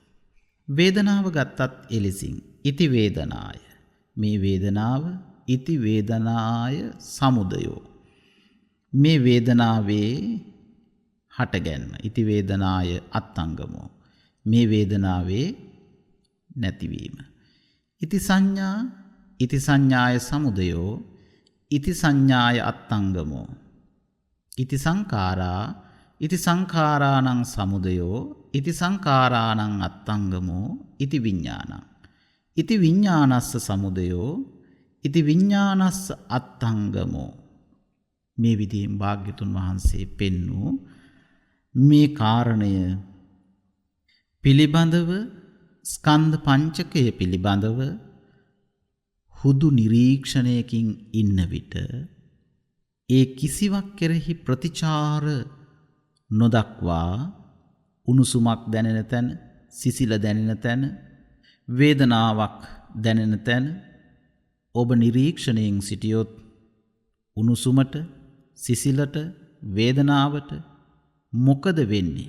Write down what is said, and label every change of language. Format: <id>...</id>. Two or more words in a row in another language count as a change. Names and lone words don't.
<si>වේදනාව ගත්තත් එලෙසින්</si> <pi>ඉති වේදනාය</pi> <si>මේ වේදනාව</si> <pi>ඉති වේදනාය සමුදයෝ</pi> <si>මේ වේදනාවේ හටගැන්ම</si> <pi>ඉති වේදනාය අත්ංගමෝ</pi> <si>මේ වේදනාවේ නැතිවීම</si> <pi>ඉති සංඥා ඉති සංඥාය සමුදයෝ ඉති සංඥාය අත්ංගමෝ ඉති සංඛාරා ඉති සංඛාරාණං සමුදයෝ ඉති සංඛාරාණං අත්ංගමෝ ඉති විඥානං ඉති විඥානස්ස සමුදයෝ ඉති විඥානස්ස අත්ංගමෝ</pi> <si>මේ විදිහින් භාග්‍යතුන් වහන්සේ පෙන්වූ මේ කාරණය පිළිබඳව ස්කන්ධ පංචකය පිළිබඳව හුදු නිරීක්ෂණයකින් ඉන්න විට ඒ කිසිවක් කෙරෙහි ප්‍රතිචාර නොදක්වා උණුසුමක් දැනෙන තැන, සිසිල දැනෙන තැන, වේදනාවක් දැනෙන තැන ඔබ නිරීක්ෂණයෙන් සිටියොත් උණුසුමට, සිසිලට, වේදනාවට මොකද වෙන්නේ?</si>